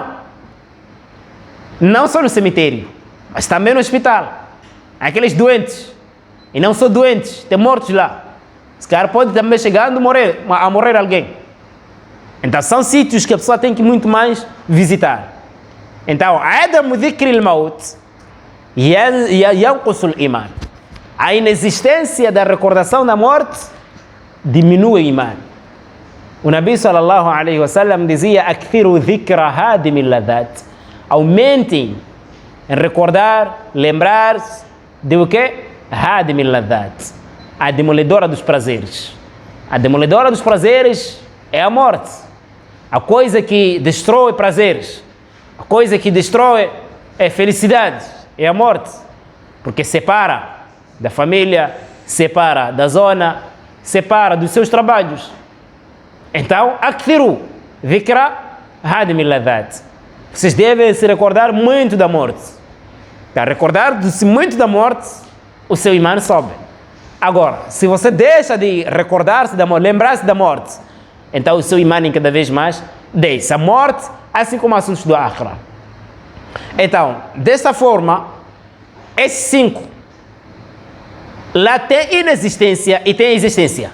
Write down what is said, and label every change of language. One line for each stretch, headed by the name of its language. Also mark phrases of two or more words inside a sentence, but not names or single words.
Portuguese: Não só no cemitério, mas também no hospital. Aqueles doentes, e não só doentes, tem mortos lá. Se calhar pode também chegar a morrer alguém. Então são sítios que a pessoa tem que muito mais visitar. Então,
Arabic: عدم ذكر الموت ينقص الإيمان.
Portuguese: A inexistência da recordação da morte diminui o iman. O Nabi
Arabic: صلى الله عليه وسلم
Portuguese: dizia:
Arabic: "أكثروا ذكر هادم اللذات."
Portuguese: Aumentem em recordar, lembrar-se de o quê?
Arabic: هادم اللذات,
Portuguese: a demoledora dos prazeres. A demoledora dos prazeres é a morte. A coisa que destrói prazeres, a coisa que destrói felicidade é a morte, porque separa da família, separa da zona, separa dos seus trabalhos. Então,
Arabic: أكثروا ذكر هادم اللذات.
Portuguese: Vocês devem se recordar muito da morte. Para recordar-se muito da morte, o seu imã sobe. Agora, se você deixa de recordar-se da morte, lembrar-se da morte, então o seu imã cada vez mais desce. A morte, assim como assuntos do Akhira. Então, dessa forma, esses 5, lá tem inexistência e tem existência.